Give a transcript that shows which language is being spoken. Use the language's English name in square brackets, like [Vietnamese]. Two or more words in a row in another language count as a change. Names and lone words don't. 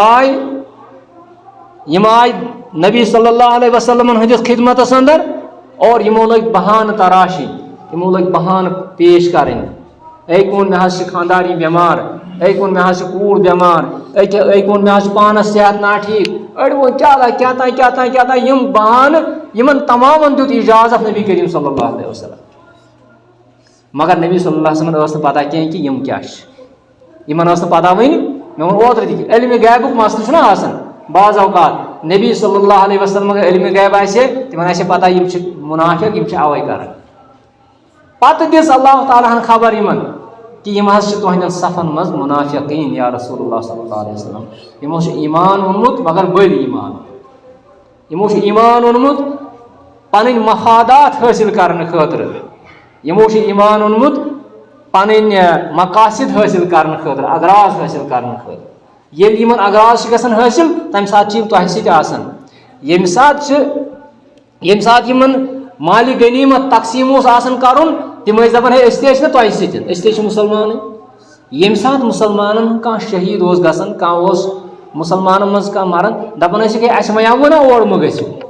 [Kashmiri] یِم آے نبی [Arabic] صلی اللہ علیہ وسلمن [Kashmiri] ہٕنٛدِس خدمتس اندر اور یِمو لٲگۍ بہانہٕ تراشٕنۍ یِمو لٲگۍ بہانہٕ پیش کرٕنۍ اے کُن مےٚ حظ چھِ خانٛداری بٮ۪مار اے کُن مےٚ حظ چھِ کوٗر بٮ۪مار اے کُن مےٚ حظ چھُ پانس صحت ناٹھیٖک أڑۍ ووٚن کیٛاہ تام یِم بہانہٕ یِمن تمامن دیُت اِجازت نبی کریم [Arabic] صلی اللہ علیہ وسلم [Kashmiri] مگر نبی [Arabic] صلی اللہ علیہ وسلم [Kashmiri] ٲس نہٕ پتہ کینٛہہ کہِ یِم کیٛاہ چھِ یِمن ٲس نہٕ پتہ وٕنہِ مےٚ ووٚن اوترٕ تہِ کہِ علمِ غیبُک مسلہٕ چھُنہ آسان بعض اوقات نبی [Arabic] صلی اللہ علیہ وسلم [Kashmiri] علم غیب آسے تمن آسے پتہ یم چھ منافق یم چھ اوے کران پتہ دِژ اللہ تعالیٰ ہن خبر یمن کہ یم حظ چھ تہندین صفن مز منافقین [Arabic] یا رسول اللہ صلی اللہ علیہ وسلم [Kashmiri] یمو چھ ایمان اونمت مگر بٔڑ ایمان یمو چھ ایمان اونمت پنن مفادات حاصل کرنے خاطر یمو چھ ایمان اونمت پنن مقاصد حاصل کرنے خاطر اغراض حاصل کرنے خاطر یل یمن اغراض چھ گژھان حاصل تمہ سات چھ تۄہہِ سۭتۍ آسان ییٚمہِ ساتہٕ یمن مالِ غنیمت تقسیم اوس آسان کرُن تم ٲسۍ دپان ہے أسۍ تہِ ٲسۍ نہ تۄہہِ سۭتۍ أسۍ تہِ چھِ مُسلمانٕے ییٚمہِ ساتہٕ مُسلمانن کانٛہہ شہیٖد اوس گژھان کانٛہہ اوس مُسلمانن منٛز کانٛہہ مران دپان ٲسِکھ ہے اَسہِ وَنیٛاوُ نا اور مہ گٔژھِو